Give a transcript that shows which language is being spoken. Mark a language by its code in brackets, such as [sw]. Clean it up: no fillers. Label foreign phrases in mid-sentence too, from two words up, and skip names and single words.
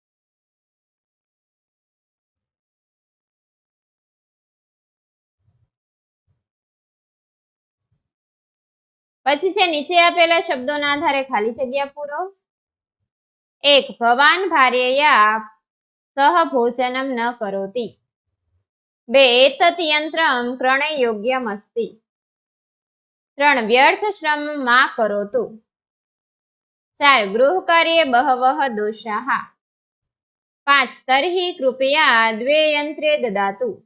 [gu] પછી છે નીચે આપેલા શબ્દોના આધારે ખાલી જગ્યા પૂરો। [sa] 1 भवान भार्यया सह भोजनम न करोति। 2 एतत् यंत्रं क्रयणे योग्यम् अस्ति। 3 व्यर्थ श्रम मा करोतु। 4 गृहकार्ये बहवः दोषाः। 5 तर्हि कृपया द्वे यंत्रे ददातु।